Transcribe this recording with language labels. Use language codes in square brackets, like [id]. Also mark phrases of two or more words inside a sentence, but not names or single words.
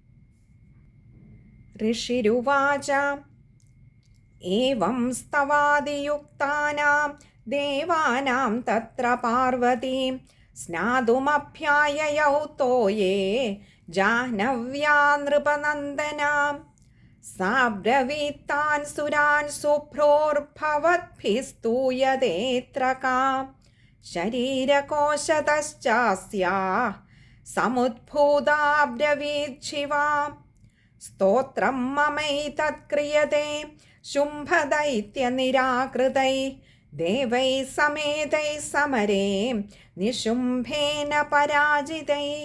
[sa] ऋषिरुवाच एवं स्तवादियुक्तानां देवानां तत्र पार्वतीं स्नातुमभ्याययौ तोये जाह्नव्या नृपनन्दनां സാബ്രവീത്താൻ സുരാൻ സുഭ്രോർഭവദ്ഭിസ്തൂയതേത്ര കാം ശരീരകോശതശ്ചാസ്യാ സമുദ്ഭൂതാബ്രവീച്ഛിവാം സ്തോത്രം മമൈതത്ക്രിയതേ ശുംഭദൈത്യനിരാകൃതൈ ദേവൈ സമേതൈ സമരേ നിശുംഭേന പരാജിതൈ